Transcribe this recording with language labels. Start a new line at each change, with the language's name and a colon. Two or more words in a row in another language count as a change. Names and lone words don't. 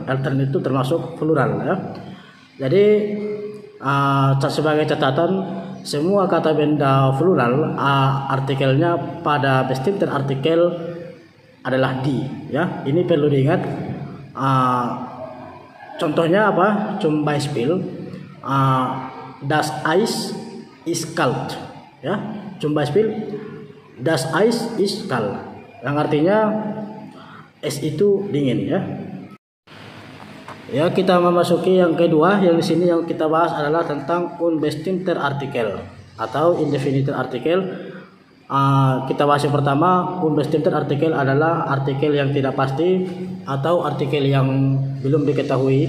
Indonesian: Eltern itu termasuk plural ya. Jadi sebagai catatan, semua kata benda plural artikelnya pada
German: bestimmter Artikel
Indonesian: adalah die ya. Ini perlu diingat. Contohnya apa?
German: Zum Beispiel das Eis ist kalt ya. Zum Beispiel das Eis ist kalt,
Indonesian: yang artinya es itu dingin ya. Ya, kita memasuki yang kedua. Yang di sini yang kita bahas adalah tentang
German: unbestimmter Artikel
Indonesian: atau indefinite Artikel. Kita bahas yang pertama,
German: unbestimmter Artikel
Indonesian: adalah artikel yang tidak pasti atau artikel yang belum diketahui.